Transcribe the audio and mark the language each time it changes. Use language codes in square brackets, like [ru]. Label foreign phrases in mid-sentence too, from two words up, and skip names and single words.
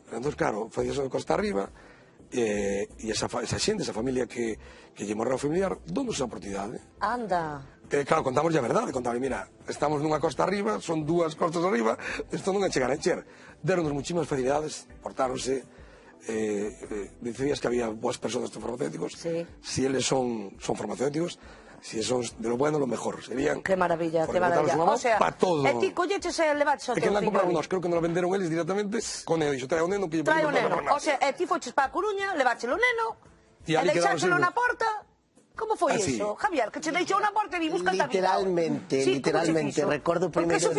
[gl] Entón, claro, foi eso de Costa Arriba, e esa xente, esa familia que lle morreu familiar, donos esa oportunidade. Anda. Claro, contamos a verdade, mira, estamos nunha costa arriba, son dúas costas arriba, isto non é chegar a encher. Deronnos muchísimas facilidades, portáronse, decías que había boas persoas farmacéuticos, si eles son farmacéuticos, si son [es] de lo bueno, lo mejor. [gl] Serían... [es] Qué maravilla, qué maravilla. O sea, [gl] para todo. E ti colleches e levaches o teu fillo. É que non compramos nós, creo que nos lo venderon eles directamente con el. Dixo, trae o neno que... Trae o neno. [es] O sea, [gl] e ti foches para a Coruña, leváchelo o neno, e deixáchelo na porta. Como foi iso, Javier? Que che deixou na porta e vi buscar a vida. Literalmente. Recordo o primeiro día...